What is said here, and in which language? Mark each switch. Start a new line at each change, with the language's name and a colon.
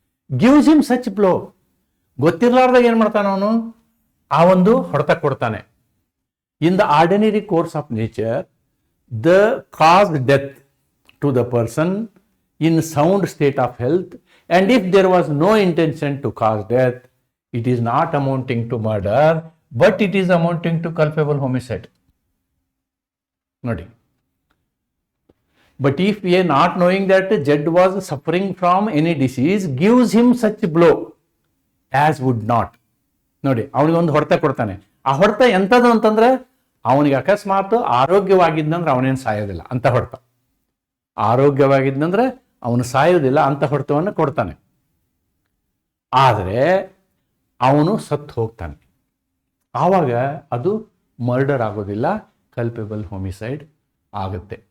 English: gives him such blow,
Kannada: ಗೊತ್ತಿರಲಾರ್ದಾಗ ಏನು ಮಾಡ್ತಾನೆ ಅವನು? ಆ ಒಂದು ಹೊಡೆತ ಕೊಡ್ತಾನೆ.
English: In the ordinary course of nature the cause death to the person in sound state of health, and if there was no intention to cause death, it is not amounting to murder, but it is amounting to culpable homicide. Nodi. But if a not knowing that Jed was suffering from any disease gives him such blow as would not.
Kannada: ನೋಡಿ, ಅವನಿಗೆ ಒಂದು ಹೊಡೆತ ಕೊಡ್ತಾನೆ, ಆ ಹೊಡೆತ ಎಂಥದ್ದು ಅಂತಂದ್ರೆ ಅವನಿಗೆ ಅಕಸ್ಮಾತ್ ಆರೋಗ್ಯವಾಗಿದ್ದಂದ್ರೆ ಅವನೇನು ಸಾಯೋದಿಲ್ಲ ಅಂತ ಹೊಡೆತ. ಆರೋಗ್ಯವಾಗಿದ್ದಂದ್ರೆ ಅವನು ಸಾಯೋದಿಲ್ಲ ಅಂತ ಹೊಡೆತವನ್ನು ಕೊಡ್ತಾನೆ. ಆದರೆ ಅವನು ಸತ್ತು ಹೋಗ್ತಾನೆ. ಆವಾಗ ಅದು ಮರ್ಡರ್ ಆಗೋದಿಲ್ಲ, ಕಲ್ಪೆಬಲ್ ಹೋಮಿಸೈಡ್ ಆಗುತ್ತೆ.